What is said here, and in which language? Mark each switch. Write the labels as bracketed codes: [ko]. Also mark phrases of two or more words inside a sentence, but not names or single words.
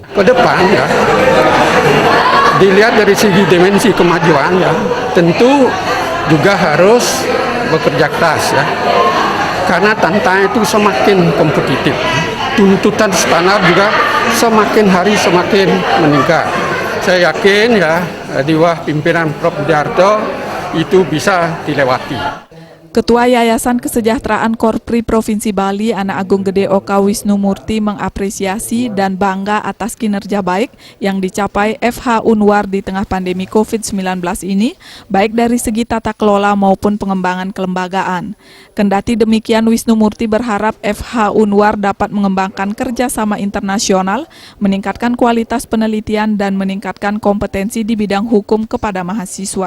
[id] Ke depan dilihat dari segi dimensi kemajuan tentu juga harus bekerja keras karena tantangan itu semakin kompetitif. Tuntutan standar juga semakin hari semakin meningkat. Saya yakin di bawah pimpinan Prof. Budiarto itu bisa dilewati. Ketua Yayasan Kesejahteraan Korpri Provinsi Bali, Anak Agung Gede Oka Wisnu Murti mengapresiasi dan bangga atas kinerja baik yang dicapai FH Unwar di tengah pandemi COVID-19 ini, baik dari segi tata kelola maupun pengembangan kelembagaan. Kendati demikian, Wisnu Murti berharap FH Unwar dapat mengembangkan kerjasama internasional, meningkatkan kualitas penelitian, dan meningkatkan kompetensi di bidang hukum kepada mahasiswa.